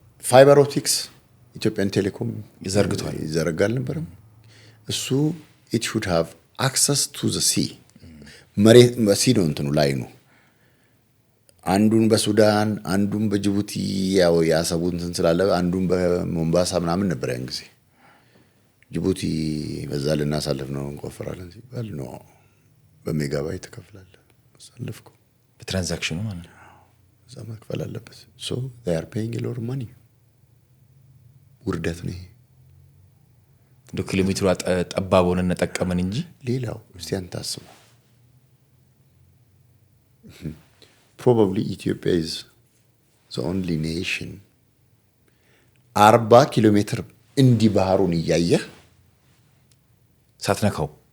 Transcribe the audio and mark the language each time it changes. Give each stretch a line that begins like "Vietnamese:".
Amharic: ፋይበር ኦፕቲክስ ኢትዮጵያን ቴሌኮም ይዘረጋል ነበርም። እሱ
English: it should have access to the sea
Amharic: መሬት በሲ ነው እንትኑ ላይ ነው። አንዱን በሱዳን አንዱን በጅቡቲ ያው ያሰቡን እንትን ስላለ አንዱን በሞምባሳ ምናምን ነበር ያን ጊዜ። ጅቡቲ በዛ ልናሳልፍ ነው እንቆፍራለን ሲባል ነው በሜጋባይት ተከፍላለ አሳልፍኩ በትራንዛክሽኑ ማለት ነው። እዛ መክፈል አለበት።
English: so they are paying a lot of money።
Amharic: ውርደት ነው። ኪሎሜትሩ ጠባብ ሆነና ጠቀመን እንጂ ሌላው እስቲ አንተ አስበው።
English: Probably Ethiopia is the only nation
Amharic: 40 ኪሎሜትር እንዲህ ባህሩን እያየህ ሳትነካው